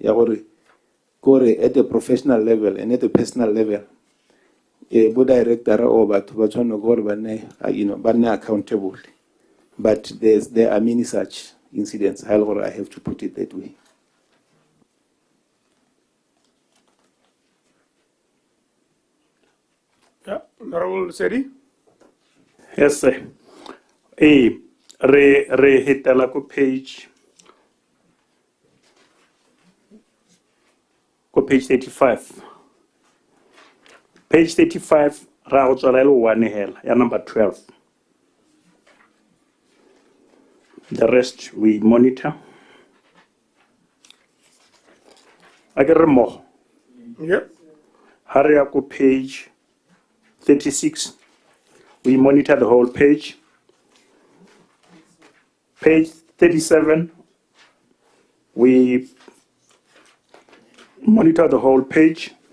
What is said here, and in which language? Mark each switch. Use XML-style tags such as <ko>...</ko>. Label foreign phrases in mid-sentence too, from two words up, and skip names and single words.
<en>At the professional level and at the personal level, both director or but accountable. But there are many such incidents. However, I have to put it that way. Yeah, Honorable Seri. Yes, sir.</en> <tn>Re hitela ko page 35.</tn> <en>Page 35,</en> <tn>ra go tswala one hela, ya number 12.</tn> <en>The rest we monitor. I get more. Yep. Hurry up to page 36. We monitor the whole page. Page 37, we monitor the whole page.</en>